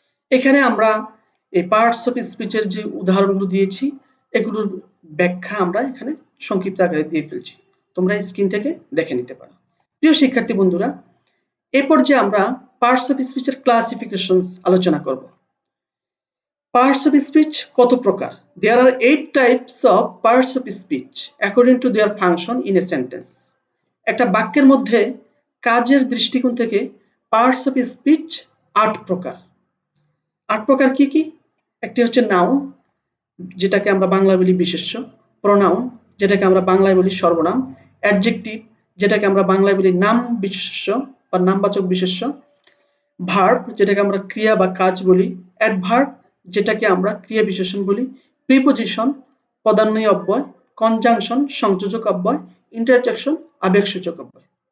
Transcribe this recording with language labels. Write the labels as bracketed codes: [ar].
[bn] এখানে আমরা এই পার্টস অফ স্পিচের যে উদাহরণগুলো দিয়েছি এগুলোর ব্যাখ্যা আমরা এখানে সংক্ষিপ্ত আকারে দিয়ে ফেলছি, তোমরা স্ক্রিন থেকে দেখে নিতে পারো। প্রিয় শিক্ষার্থী বন্ধুরা, এই পর্যায়ে আমরা পার্টস অফ স্পিচের ক্লাসিফিকেশনস আলোচনা করব। [en] Parts of speech [bn] কত প্রকার? [en] There are 8 types of parts of speech according to their function in a sentence. [bn] একটা বাক্যের মধ্যে কাজের দৃষ্টিকোণ থেকে পার্টস অফ স্পিচ 8 প্রকার। 8 প্রকার কি কি? একটি হচ্ছে নাউন, যেটাকে আমরা বাংলায় বলি বিশেষ্য, প্রোনাউন, যেটাকে আমরা বাংলায় বলি সর্বনাম, অ্যাডজেক্টিভ, যেটাকে আমরা বাংলায় বলি নাম বিশেষ্য বা নামবাচক বিশেষ্য, ভার্ব, যেটাকে আমরা ক্রিয়া বা কাজ বলি, অ্যাডভার্ব, যেটাকে আমরা ক্রিয়া বিশেষণ বলি, প্রিপোজিশন, পদান্বয়ী অব্যয়, কনজাংশন, সংযোজক অব্যয়, ইন্টারজেকশন, আবেগসূচক অব্যয়।